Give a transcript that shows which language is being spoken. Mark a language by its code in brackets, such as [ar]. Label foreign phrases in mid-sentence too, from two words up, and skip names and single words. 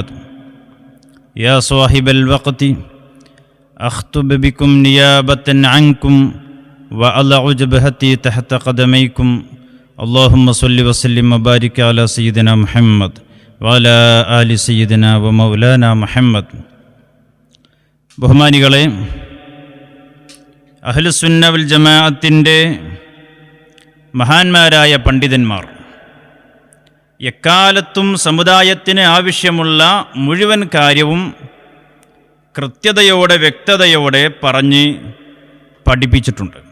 [ar] يا صاحب الوقت أخطب بكم نيابة عنكم وأضع جبهتي تحت قدميكم. اللهم صل وسلم وبارك على سيدنا محمد وعلى آل سيدنا ومولانا محمد. [ml] ബഹുമാനികളെ, [ar] أهل السنة والجماعة [ml] മഹാന്മാരായ പണ്ഡിതന്മാർ എക്കാലത്തും സമുദായത്തിന് ആവശ്യമുള്ള മുഴുവൻ കാര്യവും കൃത്യതയോടെ വ്യക്തതയോടെ പറഞ്ഞ് പഠിപ്പിച്ചിട്ടുണ്ട്.